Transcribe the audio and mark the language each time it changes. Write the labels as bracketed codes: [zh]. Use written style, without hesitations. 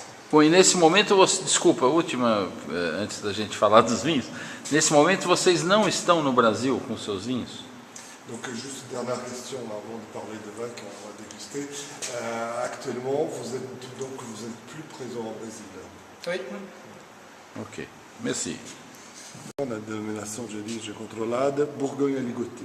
[pt] Bom, e nesse momento, desculpa, a última, antes da gente falar dos vinhos, nesse momento vocês não estão no Brasil com seus vinhos? [fr] Donc juste une dernière question avant de parler de vin qu'on va déguster. Actuellement, vous êtes plus présent au Brésil. oui. Ok, merci. [pt] Na denominação de origem controlada, Bourgogne Aligoté.